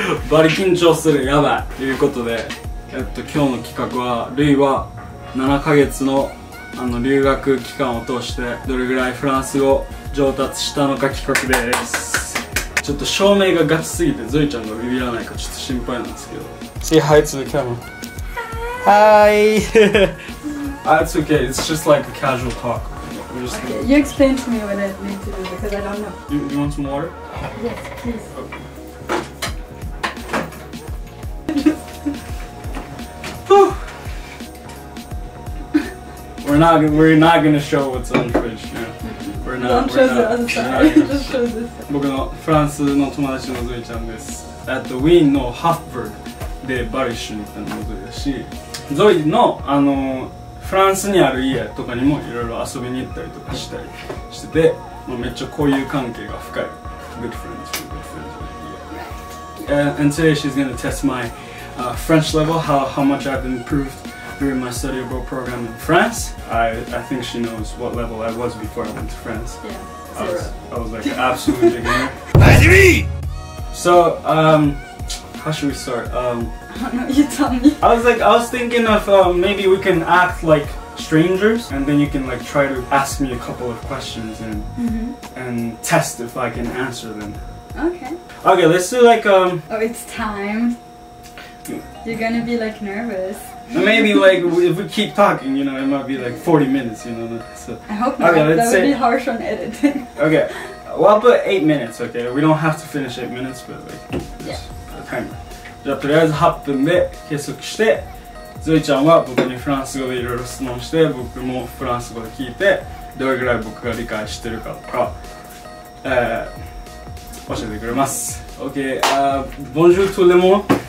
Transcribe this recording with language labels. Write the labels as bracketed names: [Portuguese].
[Japanese] バリ緊張する、やばいということで、今日の企画はルイは7ヶ月の留学期間を通してどれぐらいフランス語上達したのか企画です。ちょっと照明がガチすぎてゾイちゃんがビビらないかちょっと心配なんですけど。 [English] Say hi to the camera. Hi. It's okay. It's just like a casual talk. Okay, you explain to me what I need to do because I don't know. You want some water? Yes, please. Okay. We're not gonna show what's on the fridge. Yeah. Don't show the other side. Just show this side. [Japanese] 僕のフランスの友達のゾイちゃんです。ウィーンのハフブルクでバリッシュに行ったのもゾイだし、ゾイのフランスにある家とかにもいろいろ遊びに行ったりとかしたりしてて、めっちゃ交友関係が深い。 [English] Good friends, good friends. And today she's gonna test my French level, how much I've improved during my study abroad program in France. I think she knows what level I was before I went to France. Yeah, I was like an absolute beginner. So, how should we start? I don't know, you tell me. I was thinking of maybe we can act like strangers, and then you can like try to ask me a couple of questions and test if I can answer them. Okay. Okay, let's do like Oh, it's time. You're gonna be like nervous. Maybe like if we keep talking, you know, it might be like 40 minutes, you know. So. I hope not. Okay, that would be harsh on editing. Okay, well I'll put 8 minutes. Okay, we don't have to finish 8 minutes, but like Yeah. a timer. [Japanese] じゃあとりあえず8分で計測して、ゾイちゃんは僕にフランス語でいろいろ質問して、僕もフランス語で聞いて、どれぐらい僕が理解してるかとか、教えてくれます。 [French] Ok, bonjour tout le monde.